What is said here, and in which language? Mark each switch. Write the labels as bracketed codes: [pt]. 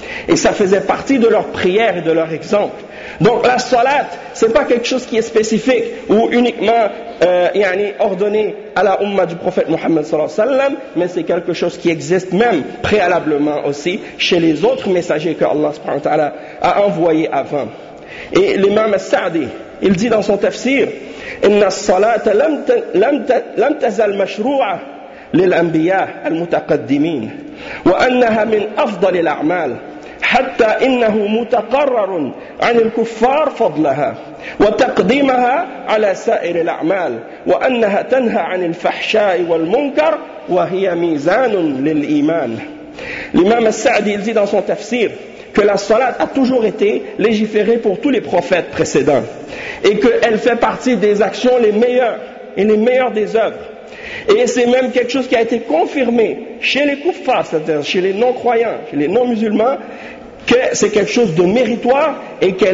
[fr] Et ça faisait partie de leur prière et de leur exemple. Donc la salat, ce n'est pas quelque chose qui est spécifique ou uniquement ordonné à la umma du prophète Muhammad sallallahu alayhi wa sallam, mais c'est quelque chose qui existe même préalablement aussi chez les autres messagers que Allah subhanahu wa ta'ala a envoyés avant. Et l'imam al-Sa'di, il dit dans son tafsir, [ar] إِنَّ الصَّلَاةَ لَمْ تَزَلْ مَشْرُوعَةَ لِلْأَنْبِيَاءَ الْمُتَقَدِّمِينَ وَأَنَّهَا مِنْ أَفْضَلِ الْأَعْمَالِ حَتَّى إِنَّهُ مُتَقَرَّرٌ عَنِ الْكُفَّارِ فَضْلَهَا وَتَقْدِيمَهَا عَلَى سَائِرِ الْأَعْمَالِ وَأَنَّهَا تَنْهَى عَنِ الْفَحْشَاءِ وَالْمُنْكَرِ وَهِيَ مِيزَانٌ لِلْإِيمَانِ. [fr] L'imam al-Sa'di dit dans son tafsir que la salat a toujours été légiférée pour tous les prophètes précédents et qu'elle fait partie des actions les meilleures et les meilleures des œuvres. Et c'est même quelque chose qui a été confirmé chez les kuffars, c'est-à-dire chez les non-croyants, chez les non-musulmans, que c'est quelque chose de méritoire et